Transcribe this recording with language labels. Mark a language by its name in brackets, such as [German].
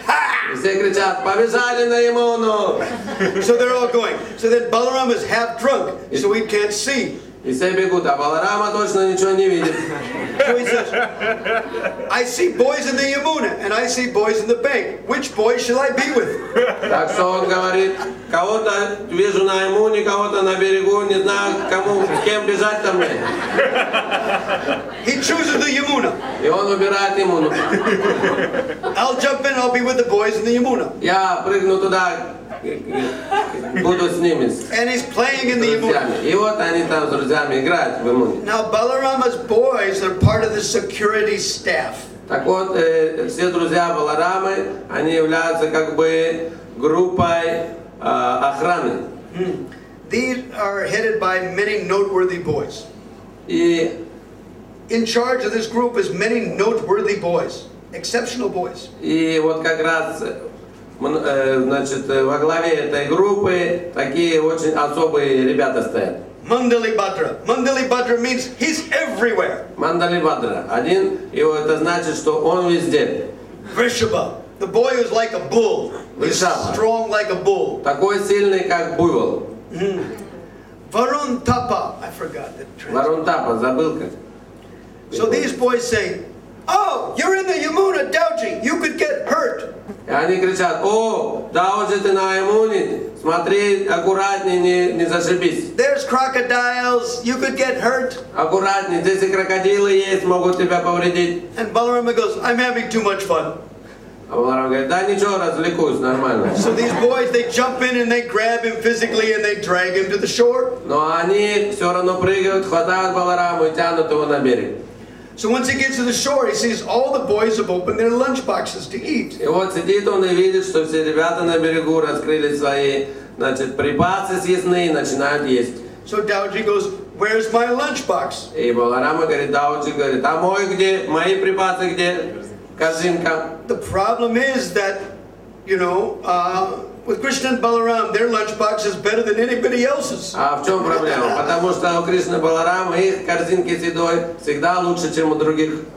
[Russian] Ha! И все кричат: побежали на Ямуну! [English] So they're all going. So then Balaram is half drunk, so he can't see. [Russian] И все бегут, а Баларама точно ничего не видит. [English] So he says, I see boys in the Yamuna and I see boys in the bank. Which boys shall I be with? [Russian] Так что он говорит: кого-то вижу на Ямуне, кого-то на берегу, не знаю, с кем бежать-то мне. [English] He chooses the Yamuna. [Russian] И он выбирает Ямуну. [English] I'll jump in, I'll be with the boys in the Yamuna. [Russian] Я прыгну туда, буду с ними. [English] And he's playing in the Yamuna. [Russian] И вот они там с друзьями играют в Ямуне. [English] Now Balarama's boys are part of the security staff. [Russian] Так вот, все друзья Баларамы, они являются как бы группой охраны. [English] These are headed by many noteworthy boys. [Russian] И [English] in charge of this group is many noteworthy boys, exceptional boys. [Russian] И вот как раз, значит, во главе этой группы такие очень особые ребята стоят. [English] Mandali Bhadra. Mandali Bhadra means he's everywhere. [Russian] Мандали Бадра. Один, и это значит, что он везде. [English] Vrishabha. The boy who's like a bull. He's strong like a bull. [Russian] Такой сильный, как буйвол. [English] Varun Tapa. I forgot the translation. [Russian] Варун Тапа, забыл как. [English] So these boys say, oh, you're in the Yamuna, Dauji. You could get hurt. [Russian] И они кричат: о, Dauji, ты на Ямуне, смотри, аккуратнее, не зашибись. [English] There's crocodiles, you could get hurt. [Russian] Аккуратнее, здесь и крокодилы есть, могут тебя повредить. [English] And Balarama goes, I'm having too much fun. [Russian] А Баларам говорит: да ничего, развлекусь, нормально. [English] So these boys, they jump in and they grab him physically and they drag him to the shore. [Russian] Но они все равно прыгают, хватают Балараму и тянут его на берег. [English] So once he gets to the shore, he sees all the boys have opened their lunch boxes to eat. [Russian] И вот сидит он и видит, что все ребята на берегу раскрыли свои, значит, припасы съестные и начинают есть. [English] So Dauji goes, where's my lunch box? [Russian] И Баларама говорит: Dauji, говорит: а мой где? Мои припасы где? Корзинка. [English] The problem is that, you know, with Krishna and Balaram, their lunch box is better than anybody else's. [Russian] А в чем проблема? Потому что у Кришны Баларама их корзинки с едой всегда лучше, чем у других.